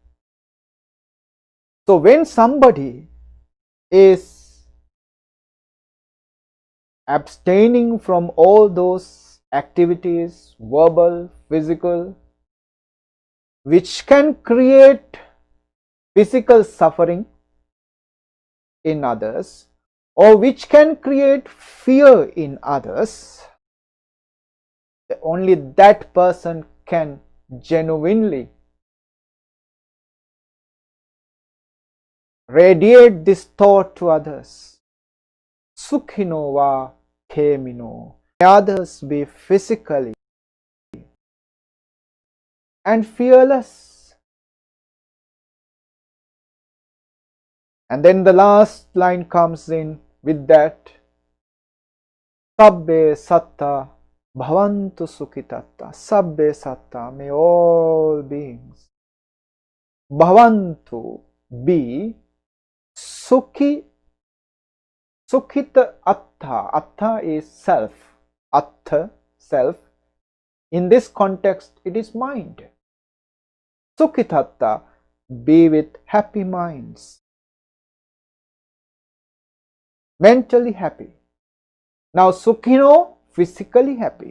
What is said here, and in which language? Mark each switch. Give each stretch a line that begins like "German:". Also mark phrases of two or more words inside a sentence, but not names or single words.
English: So when somebody is abstaining from all those activities, verbal, physical, which can create physical suffering in others, or which can create fear in others, only that person can genuinely radiate this thought to others.
Pali: Sukhino va khemino.
English: May others be physically and fearless. And then the last line comes in with that.
Pali: Sabbe satta bhavantu sukhitatta. Sabbe satta,
English: may all beings bhavantu, be
Pali: sukhita atta.
English: Atta is self. Atta, self. In this context, it is mind. Sukhitatta, be with happy minds. Mentally happy. Now, sukhino, physically happy.